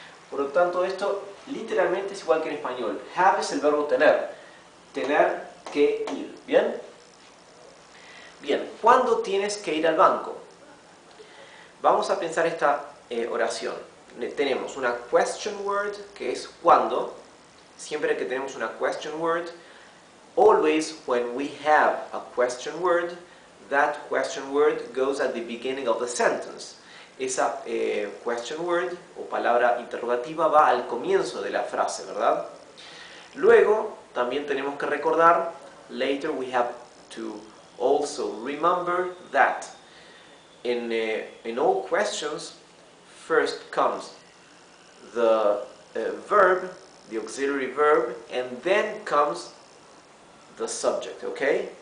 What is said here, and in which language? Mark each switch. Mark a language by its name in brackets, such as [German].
[Spanish] Por lo tanto, esto literalmente es igual que en español. Have es el verbo tener. Tener que ir, ¿bien? Bien, ¿cuándo tienes que ir al banco? Vamos a pensar esta oración. Tenemos una question word, que es ¿cuándo? Siempre que tenemos una [English] question word, always when we have a question word, that question word goes at the beginning of the sentence. [Spanish] Esa question word o palabra interrogativa va al comienzo de la frase, ¿verdad? Luego, también tenemos que recordar, [English] later we have to also remember that in all questions, first comes the verb, the auxiliary verb, and then comes the subject, ¿ok?